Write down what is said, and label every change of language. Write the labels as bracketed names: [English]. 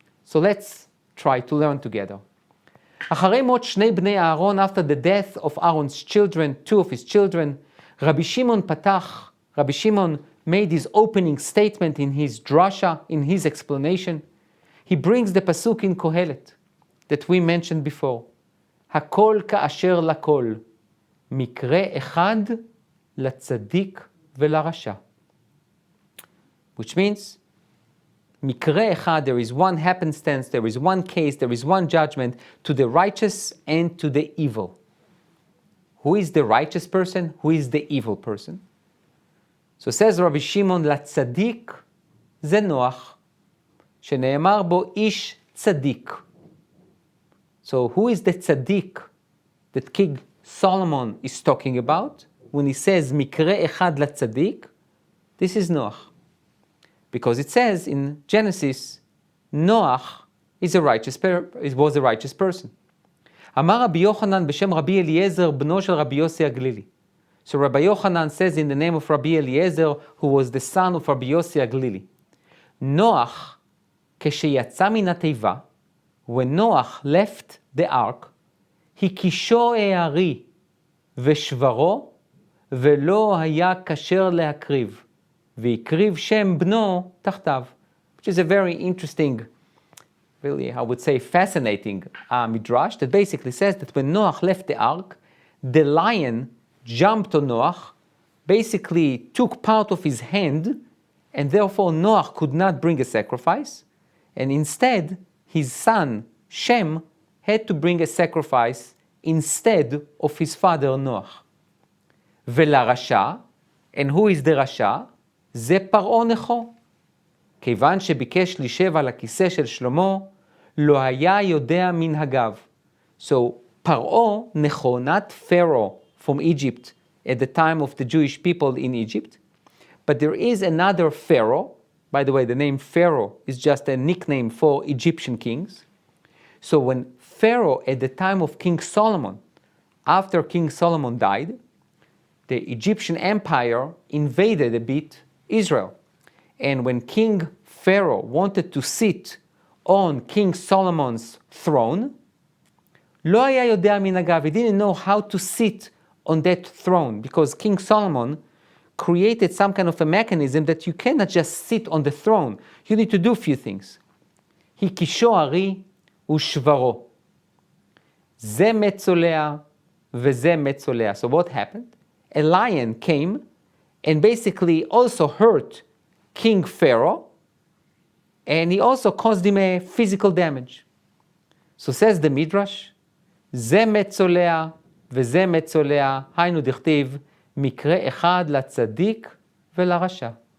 [English] So let's try to learn together. [Hebrew] אחרי מות שני בני אהרון, [English] after the death of Aaron's children, two of his children, Rabbi Shimon made his opening statement in his drasha, in his explanation. He brings the pasuk in Kohelet that we mentioned before. [Hebrew] הכל כאשר לכל, מקרה אחד לצדיק ולרשע. [English] Which means, [Hebrew] מקרה אחד, [English] there is one happenstance, there is one case, there is one judgment to the righteous and to the evil. Who is the righteous person? Who is the evil person? So says Rabbi Shimon, [Hebrew] לצדיק זה נוח, שנאמר בו איש צדיק. [English] So who is the tzaddik that King Solomon is talking about when he says mikre echad latzadik? This is Noach. Because it says in Genesis, Noach was a righteous person. [Hebrew] אמר רבי יוחנן בשם רבי אליעזר בנו של רבי יוסי הגלילי. [English] So Rabbi Yochanan says in the name of Rabbi Eliezer, who was the son of Rabbi Yossi Aglili, Noach, [Hebrew] כשיצא מן התיבה, [English] when Noach left the ark, [Hebrew] הקישו הערי ושברו, ולא היה כשר להקריב, והקריב שם בנו תחתיו. [English] Which is a very interesting, really, I would say fascinating midrash that basically says that when Noach left the ark, the lion jumped on Noach, basically took part of his hand, and therefore Noach could not bring a sacrifice, and instead his son Shem had to bring a sacrifice instead of his father Noach. ולרשע, and who is the רשע? [Hebrew] זה פרעה נכו. כיוון שביקש לשב על הכיסא של שלמה, לא היה יודע מנהגיו. [English] So פרעה נכו, not Pharaoh from Egypt at the time of the Jewish people in Egypt, but there is another Pharaoh. By the way, the name Pharaoh is just a nickname for Egyptian kings. So when Pharaoh, at the time of King Solomon, after King Solomon died, the Egyptian empire invaded a bit Israel. And when King Pharaoh wanted to sit on King Solomon's throne, [Hebrew] לא היה יודע מנהגיו, [English] he didn't know how to sit on that throne, because King Solomon created some kind of a mechanism that you cannot just sit on the throne. You need to do a few things. [Hebrew] הקישו ערי ושברו. זה מת צולע וזה מת צולע. [English] So what happened? A lion came and basically also hurt King Pharaoh, and he also caused him a physical damage. So says the Midrash, [Hebrew] זה מת צולע וזה מת צולע, היינו דכתיב, מקרה אחד לצדיק ולרשע.